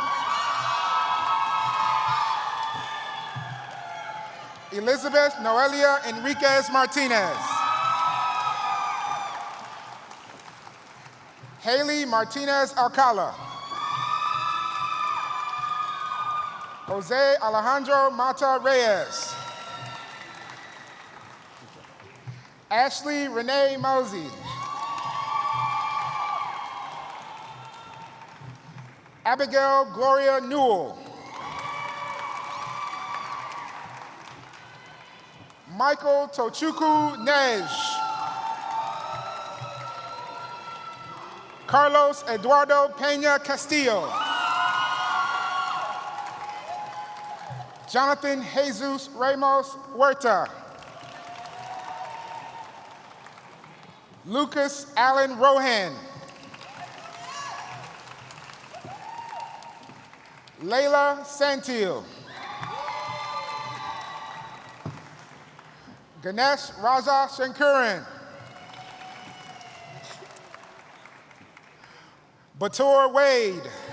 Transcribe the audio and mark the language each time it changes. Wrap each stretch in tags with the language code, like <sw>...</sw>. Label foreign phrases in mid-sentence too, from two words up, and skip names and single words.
<en>Elizabeth Noelia Enriquez Martinez. Haley Martinez Alcala. Jose Alejandro Mata Reyes. Ashley Renee Mosey. Abigail Gloria Newell. Michael Tochukwu Nej. Carlos Eduardo Peña Castillo. Jonathan Jesus Ramos Huerta. Lucas Allen Rohan. Layla Santil. Ganesh Raja Shankaran. Batur Wade.</en>